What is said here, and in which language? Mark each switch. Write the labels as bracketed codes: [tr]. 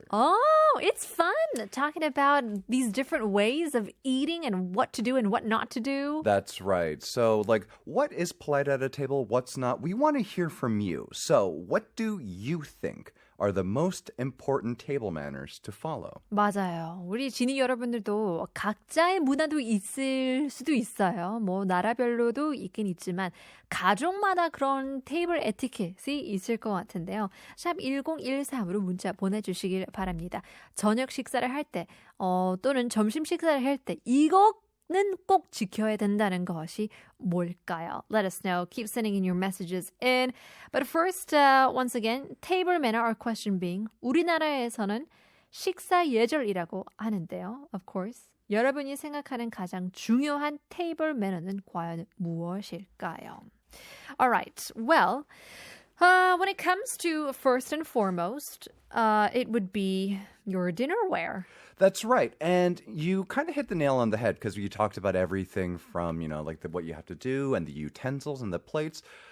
[en] Oh, it's fun talking about these different ways of eating and what to do and what not to do. That's right. So, like, what is polite at a table? What's not? We want to hear from you. So, what do you think are the most important table manners to follow? [ko] 맞아요. 우리 지니 여러분들도 각자의 문화도 있을 수도 있어요. 뭐 나라별로도 있긴 있지만 가족마다 그런 테이블 에티켓이 있을 것 같은데요. 샵 1013으로 문자 보내주시길 바랍니다. 저녁 식사를 할 때 또는 점심 식사를 할 때 이거는 꼭 지켜야 된다는 것이 뭘까요? [en] Let us know. Keep sending in your messages in. But first, once again, table manner, our question being [ko] 우리나라에서는 식사 예절이라고 하는데요. [en] Of course. [ko] 여러분이 생각하는 가장 중요한 테이블 매너는 과연 무엇일까요? [en] All right. Well, when it comes to first and foremost, it would be your dinnerware. That's right. And you kind of hit the nail on the head because you talked about everything from, like what you have to do and the utensils and the plates.